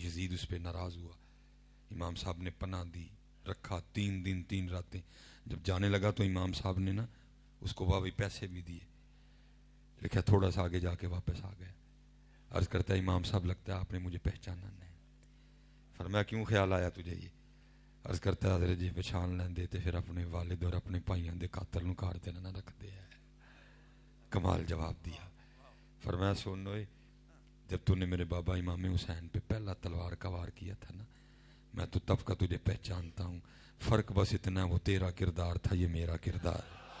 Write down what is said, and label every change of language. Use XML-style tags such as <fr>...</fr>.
<ur>یزید اس پہ ناراض ہوا، امام صاحب نے پناہ دی، رکھا 3 دن 3 راتیں. جب جانے لگا تو امام صاحب نے نا اس کو واقعی پیسے بھی دیے. لکھا تھوڑا سا آگے جا کے واپس آ گیا. عرض کرتا ہے امام صاحب لگتا ہے آپ نے مجھے پہچانا نہیں. فرمایا کیوں خیال آیا تجھے یہ؟ عرض کرتا ہے حضرت جی</ur> <pa>پہچان لین دیتے پھر اپنے والد اور اپنے بھائیوں دے قاتل نو کار تے نہ رکھ دے.</pa> <ur>کمال جواب دیا. فرمایا سنو، جب تو نے میرے بابا امام حسین پہ پہلا تلوار کا وار کیا تھا نا، میں تو تب کا تجھے پہچانتا ہوں. فرق بس اتنا، وہ تیرا کردار تھا، یہ میرا کردار.</ur>